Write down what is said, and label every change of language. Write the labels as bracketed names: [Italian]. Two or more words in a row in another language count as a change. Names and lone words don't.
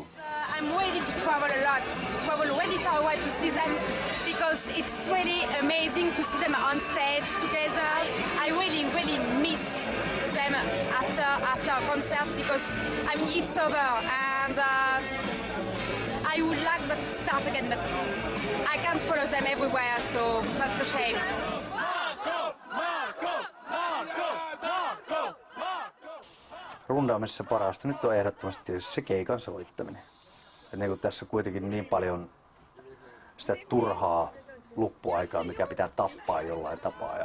[English] I'm ready to travel a lot, to travel really far away to see them, because it's really amazing to see them on stage together. I really miss them after a concert, because I mean it's over, and I would like that to start again, but I can't follow them everywhere, so that's a shame. [Finnish] Rundaamisessa parasta nyt on ehdottomasti tietysti se keikan soittaminen. Et niin tässä on kuitenkin niin paljon sitä turhaa luppuaikaa, mikä pitää tappaa jollain tapaa.